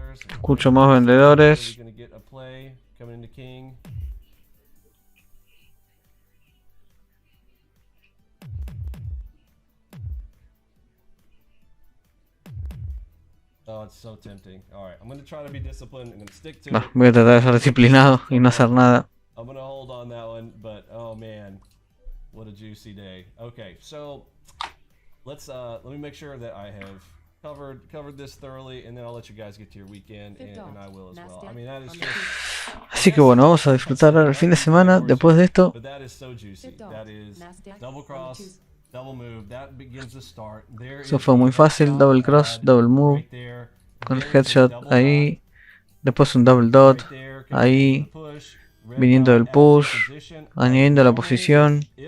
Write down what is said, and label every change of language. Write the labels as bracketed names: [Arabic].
[Spanish] Escucho más vendedores. Voy a tratar de ser disciplinado y no hacer nada. [English] I'm gonna hold on that one, but oh man, what a juicy day. Okay, so let me make sure that I have covered this thoroughly, and then I'll let you guys get to your weekend, and I will as well. I mean, that is just. [Spanish] Así que bueno, vamos a disfrutar el fin de semana después de esto. [English] But that is so juicy. That is double cross, double move. That begins to start. [Spanish] Eso fue muy fácil, double cross, double move, con el headshot ahí, después un double dot ahí, viniendo del push, añadiendo la posición.